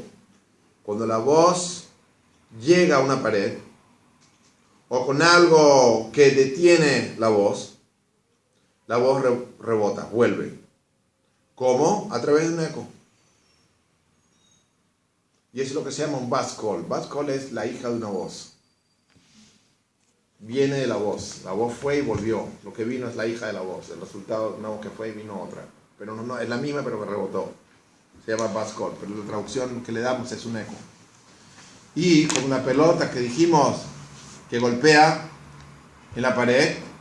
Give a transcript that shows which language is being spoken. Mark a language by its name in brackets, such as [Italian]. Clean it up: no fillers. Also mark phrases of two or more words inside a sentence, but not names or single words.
[Spanish] Cuando la voz llega a una pared, o con algo que detiene la voz rebota, vuelve. ¿Cómo? A través de un eco. Y eso es lo que se llama un [Hebrew] בת קול. בת קול [Spanish] es la hija de una voz. Viene de la voz. La voz fue y volvió. Lo que vino es la hija de la voz. El resultado de una voz que fue y vino otra. Pero no, es la misma, pero que rebotó. Se llama [Hebrew] בת קול. [Spanish] Pero la traducción que le damos es un eco. Y con una pelota que dijimos que golpea en la pared.